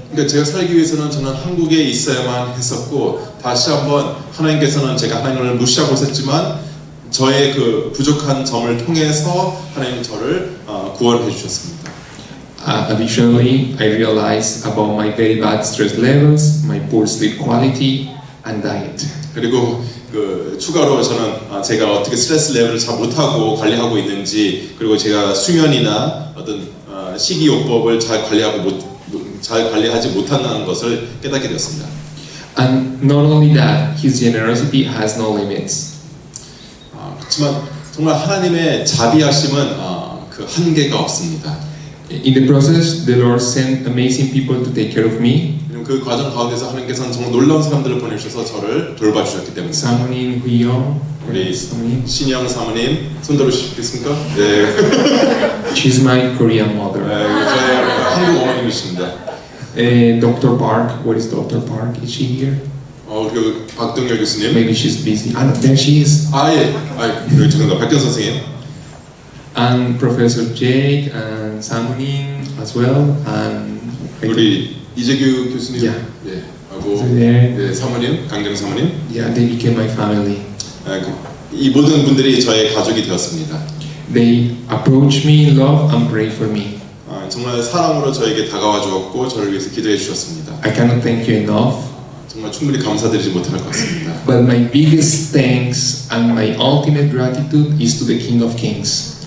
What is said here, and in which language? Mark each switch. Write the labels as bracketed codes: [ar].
[ko] 그러니까 제가 살기 위해서는 저는 한국에 있어야만 했었고 다시 한번 하나님께서는 제가 하나님을 무시하고 있었지만 저의 그 부족한 점을 통해서 하나님은 저를 구원해 주셨습니다. [en] Additionally, I realized about my very bad stress levels, my poor sleep quality, and diet. [ko] 그리고 그 추가로 저는 제가 어떻게 스트레스 레벨을 잘 못하고 관리하고 있는지 그리고 제가 수면이나 어떤 식이요법을 잘 관리하지 못한다는 것을 깨닫게 되었습니다. [en] And not only that, His generosity has no limits. [ko] 그렇지만 정말 하나님의 자비하심은 그 한계가 없습니다. [en] In the process, the Lord sent amazing people to take care of me. [ko] 그 과정 가운데서 하나님께서는 정말 놀라운 사람들을 보내주셔서 저를 돌봐주셨기 때문에 사모님, 후이영, 우리 사모님. 신영 사모님 손 들어주시겠습니까? 네. [en] She's my Korean mother. [ko] 저의 한국 어머님이십니다. [en] Dr. Park, where is Dr. Park? Is she here? [ko] 그리고 박동열 교수님. [en] Maybe she's busy. Ah, no, there she is. [ko] 여기 죄송합니다. 박경 선생님. [en] And Professor Jake and 사모님 as well. And [ko] 우리 이재규 교수님. [en] Yeah. [ko] 네. 하고 [en] there. [ko] 네, 사모님, 강정 사모님. [en] Yeah, they became my family. [ko] 이 모든 분들이 저의 가족이 되었습니다. [en] They approached me in love and prayed for me. [ko] 정말 사랑으로 저에게 다가와 주었고 저를 위해서 기도해 주셨습니다. [en] I cannot thank you enough. [ko] 정말 충분히 감사드리지 못할 것 같습니다. [en] But my biggest thanks and my ultimate gratitude is to the King of Kings.